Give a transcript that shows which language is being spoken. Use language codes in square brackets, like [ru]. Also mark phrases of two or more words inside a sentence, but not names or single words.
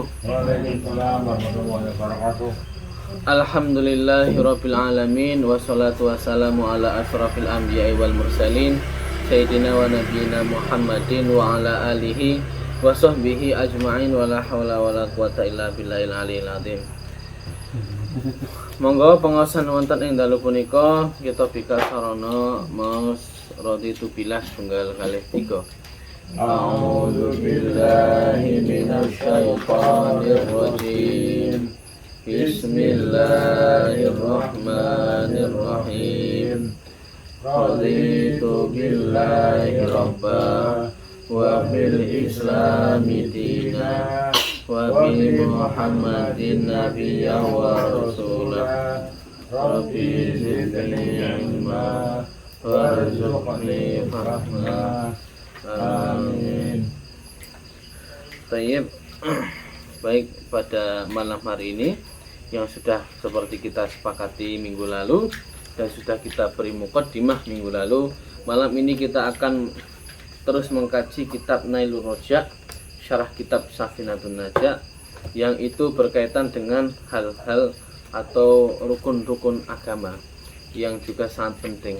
[ar] وعليكم السلام ورحمة الله وبركاته. الحمد لله رب العالمين والصلاة والسلام على أشرف الأنبياء والمرسلين سيدنا ونبينا محمد وعلى آله وصحبه أجمعين ولا حول ولا قوة إلا بالله العلي العظيم. [jv] Monggo pangaosan wonten ing dalu punika kita bika sarana maos [ar] رضيت بالله [jv] tunggal kalih 3. [ar] أعوذ بالله من الشيطان الرجيم. Bismillahirrahmanirrahim. رضيت بالله ربا وبالإسلام دينا وبمحمد نبيا ورسولا. رب زدني علما وارزقني فهما. Amin. [id] Baik, pada malam hari ini yang sudah seperti kita sepakati minggu lalu dan sudah kita beri muqaddimah minggu lalu, malam ini kita akan terus mengkaji kitab Nailur Raja, syarah kitab Safinatun Najah, yang itu berkaitan dengan hal-hal atau rukun-rukun agama yang juga sangat penting.